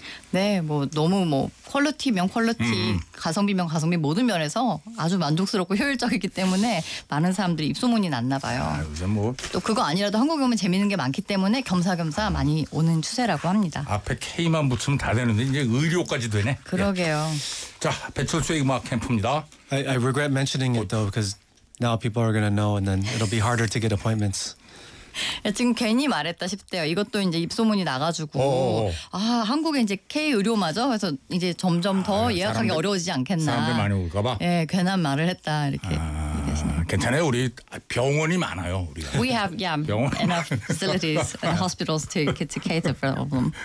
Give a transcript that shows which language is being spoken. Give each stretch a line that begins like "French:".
Korean: 네, 뭐 너무 뭐 퀄리티면 퀄리티, 가성비면 가성비 모든 면에서 아주 만족스럽고 효율적이기 때문에 많은 사람들이 입소문이 났나 봐요. 요즘 뭐 또 그거 아니라도 한국에 오면 재밌는 게 많기 때문에 겸사겸사 많이 오는 추세라고 합니다. 앞에 K만 붙으면 다 되는데 이제 의료까지 되네. 그러게요. 예. 자, 배철수의 음악 캠프입니다.
English: I regret mentioning it though because now people are gonna know and then it'll be harder to get appointments.
Korean: 지금 괜히 말했다 싶대요. 이것도 이제 입소문이 나가지고 한국에 이제 K 의료마저 그래서 이제 점점 더 예약하기 사람들, 어려워지지 않겠나. 사람들 많이 올까봐. 예, 괜한 말을 했다 이렇게. 괜찮아요. 우리 병원이 많아요. 우리가.
English: We have enough facilities and hospitals to cater for all of them.